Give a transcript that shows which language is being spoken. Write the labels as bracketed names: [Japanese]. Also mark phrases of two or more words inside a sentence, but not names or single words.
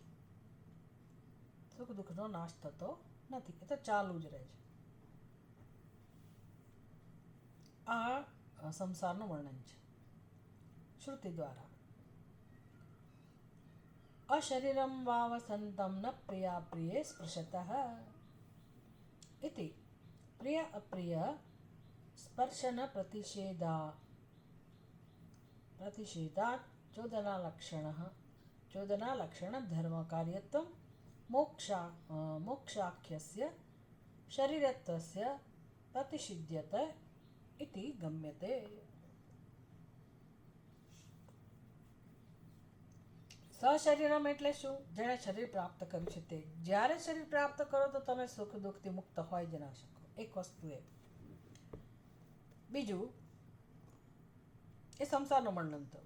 [Gujarati] સુખ દુઃખનો નાશ થતો નથી, એ તો ચાલુ જ રહે છે. આ સંસારનું વર્ણન છે શ્રુતિ દ્વારા. [Sanskrit] અશરીરમ વાવસંતમ ન પ્રિયા પ્રિયે સ્પૃશતઃ इति प्रिय अप्रिय स्पर्शन प्रतिषेधात् चोदनालक्षण धर्म कार्यत्वं मोक्षाख्यस्य शरीरत्वस्य प्रतिषिध्यते इति गम्यते. [Gujarati] સશરીરમ એટલે શું? જેણે શરીર પ્રાપ્ત કર્યું છે તે. જ્યારે શરીર પ્રાપ્ત કરો તો તમે સુખ દુઃખથી મુક્ત હોય જ ના શકો. એક વસ્તુ એ. બીજું એ સંસારનું વર્ણન થયું.